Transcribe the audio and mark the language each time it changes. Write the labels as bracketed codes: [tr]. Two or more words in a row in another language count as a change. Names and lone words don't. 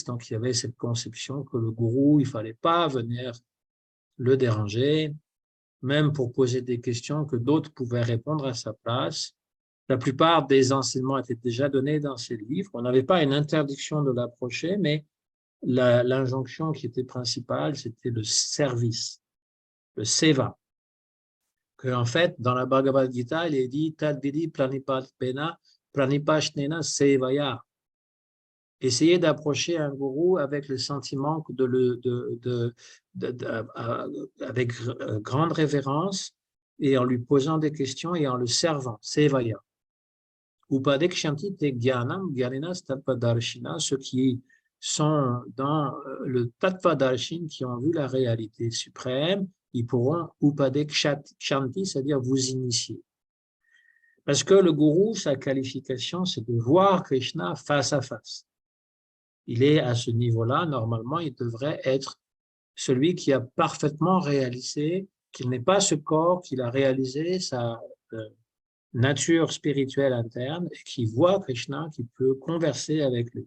[fr] Donc, il y avait cette conception que le gourou, il ne fallait pas venir le déranger, même pour poser des questions que d'autres pouvaient répondre à sa place. La plupart des enseignements étaient déjà donnés dans ces livres. On n'avait pas une interdiction de l'approcher, mais l'injonction qui était principale, c'était le service, le seva. Que, en fait, dans la Bhagavad Gita, il est dit [sa] तद्विद्धि प्रणिपातेन परिप्रश्नेन सेवया. [fr] Essayer d'approcher un gourou avec le sentiment avec grande révérence et en lui posant des questions et en le servant, sevaya. [sa] उपदेक्ष्यन्ति ते ज्ञानं ज्ञानिनस् तत्त्वदर्शिनः, [fr] ceux qui sont dans le tattvadarshin, qui ont vu la réalité suprême, ils pourront upadekshanti, c'est-à-dire vous initier. Parce que le gourou, sa qualification, c'est de voir Krishna face à face. Il est à ce niveau-là, normalement, il devrait être celui qui a parfaitement réalisé qu'il n'est pas ce corps, qu'il a réalisé sa nature spirituelle interne et qui voit Krishna, qui peut converser avec lui.